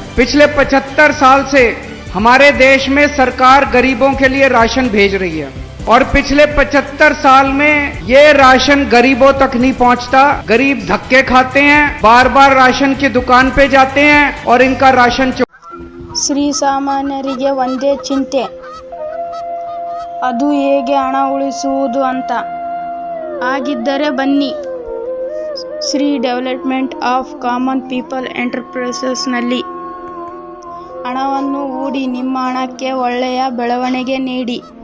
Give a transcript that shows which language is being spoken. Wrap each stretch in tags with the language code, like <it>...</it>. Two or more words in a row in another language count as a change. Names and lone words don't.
<hi>पिछले 75 साल से हमारे देश में सरकार गरीबों के लिए राशन भेज रही है और पिछले 75 साल में ये राशन गरीबों तक नहीं पहुंचता। गरीब धक्के खाते हैं, बार बार राशन की दुकान पे जाते हैं और इनका राशन</hi> <kn>ಶ್ರೀಸಾಮಾನ್ಯರಿಗೆ ಒಂದೇ ಚಿಂತೆ, ಅದು ಹೇಗೆ ಹಣ ಉಳಿಸುವುದು ಅಂತ. ಆಗಿದ್ದರೆ ಬನ್ನಿ ಶ್ರೀ ಡೆವಲಪ್ಮೆಂಟ್ ಆಫ್ ಕಾಮನ್ ಪೀಪಲ್ ಎಂಟರ್ಪ್ರೈಸಸ್ನಲ್ಲಿ ಹಣವನ್ನು ಹೂಡಿ ನಿಮ್ಮ ಹಣಕ್ಕೆ ಒಳ್ಳೆಯ ಬೆಳವಣಿಗೆ ನೀಡಿ.</kn>